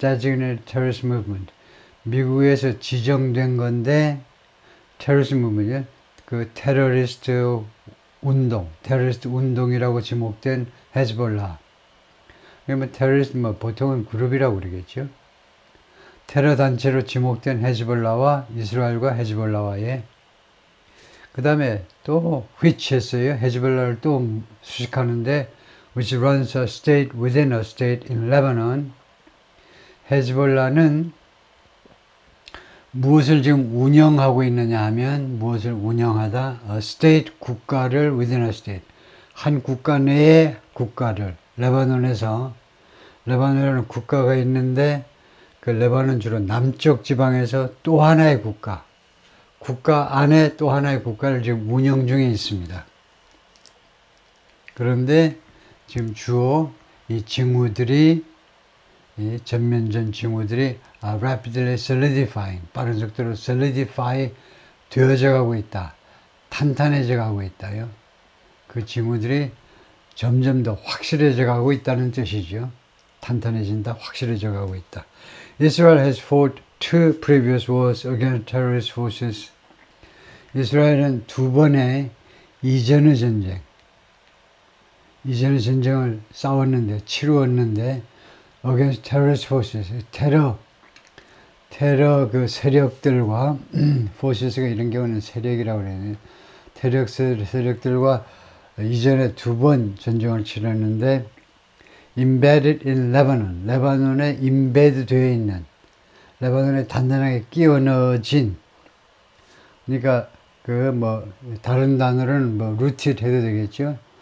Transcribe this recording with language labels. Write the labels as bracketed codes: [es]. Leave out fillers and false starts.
[en] Designated Terrorist Movement [ko] 미국에서 지정된 건데 테러리스트 무브먼트 그 테러리스트 운동이라고 지목된 헤즈볼라 그러면 테러리스트 보통은 그룹이라고 그러겠죠. 테러 단체로 지목된 헤즈볼라와 이스라엘과 헤즈볼라와의 그 다음에 또 [en] which [ko] 했어요. 헤즈볼라를 또 수식하는데 [en] which runs a state within a state in Lebanon. [ko] 헤즈볼라는 무엇을 지금 운영하고 있느냐 하면 무엇을 운영하다 [en] a state [ko] 국가를 [en] within a state [ko] 한 국가 내의 국가를 레바논에는 국가가 있는데 그 레바논 주로 남쪽 지방에서 또 하나의 국가 안에 또 하나의 국가를 지금 운영 중에 있습니다. 그런데 지금 주로 이 징후들이 이 전면전 징후들이 [en] rapidly solidifying [ko] 빠른 속도로 [en] solidify [ko] 되어져 가고 있다. 탄탄해져 가고 있다요. 그 징후들이 점점 더 확실해져 가고 있다는 뜻이죠. 탄탄해진다, 확실해져 가고 있다. [en] Israel has fought two previous wars against terrorist forces. [ko] 이스라엘은 두 번의 이전의 전쟁, 이전에 전쟁을 싸웠는데, 치루었는데, [en] against terrorist forces, [ko] 테러 그 세력들과, [en] forces [ko] 가 이런 경우는 세력이라고 그래요. 테러 세력들과 이전에 2번 전쟁을 치렀는데, [en] embedded in Lebanon, [ko] 레바논에 [en] embedded [ko] 되어 있는, 레바논에 단단하게 끼워 넣어진, 그러니까 다른 단어로는 [en] rooted [ko] 해도 되겠죠.